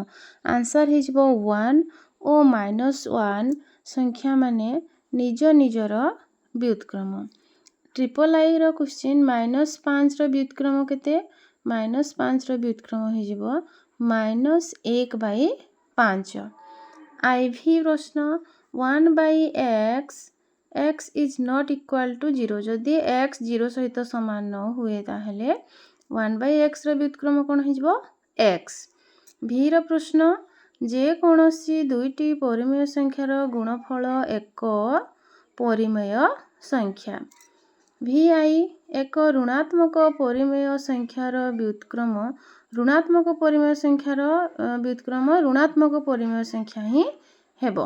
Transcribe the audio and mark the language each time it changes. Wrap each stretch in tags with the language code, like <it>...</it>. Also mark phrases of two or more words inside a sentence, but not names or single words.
<or>ଆନ୍ସର ହେଇଯିବ 1 ଓ -1 ସଂଖ୍ୟା ମାନେ ନିଜ ନିଜର ବ୍ୟୁତ୍କ୍ରମ। I ର କ୍ୱେଶ୍ଚିନ୍ -5 ର ବ୍ୟୁତ୍କ୍ରମ କେତେ? -5 ର ବ୍ୟୁତ୍କ୍ରମ ହେଇଯିବ -1/5। IV ପ୍ରଶ୍ନ 1/x</or> <en>x is not equal to 0।</en> <or>ଯଦି x 0 ସହିତ ସମାନ ନ ହୁଏ ତାହେଲେ 1/x ର ବ୍ୟୁତ୍କ୍ରମ କ'ଣ ହେଇଯିବ? x। V ର ପ୍ରଶ୍ନ ଯେକୌଣସି ଦୁଇଟି ପରିମେୟ ସଂଖ୍ୟାର ଗୁଣଫଳ ଏକ ପରିମେୟ ସଂଖ୍ୟା। VI ଏକ ଋଣାତ୍ମକ ପରିମେୟ ସଂଖ୍ୟାର ବ୍ୟୁତ୍କ୍ରମ ଋଣାତ୍ମକ ପରିମେୟ ସଂଖ୍ୟାର ବ୍ୟୁତ୍କ୍ରମ ଋଣାତ୍ମକ ପରିମେୟ ସଂଖ୍ୟା ହିଁ ହେବ।</or>